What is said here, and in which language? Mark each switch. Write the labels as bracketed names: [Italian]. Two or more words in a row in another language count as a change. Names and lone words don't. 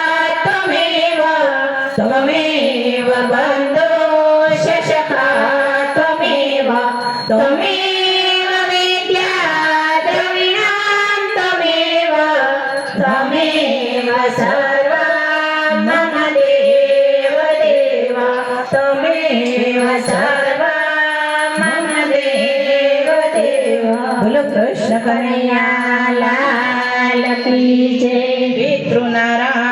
[Sanskrit] त्वमेव बन्धो च सखा त्वमेव विद्या द्रविणां त्वमेव सर्वं मम देव देव त्वमेव सर्वं मम देव देव [Hindi] बोलो कृष्ण कन्हैया लाल की जय [Sanskrit] पितृनारायण